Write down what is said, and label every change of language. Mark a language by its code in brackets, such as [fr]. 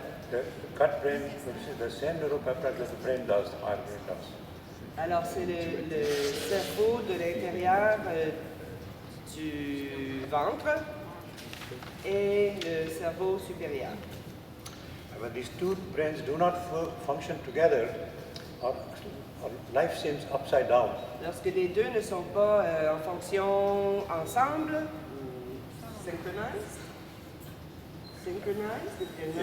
[en] The gut brain produces the same neuropeptides that the brain does, the higher brain does. [fr] Alors, c'est le cerveau de l'intérieur du ventre et le cerveau supérieur. [en] And when these two brains do not function together, our life seems upside down. [fr] Lorsque les deux ne sont pas en fonction ensemble, [en] synchronized, if they're not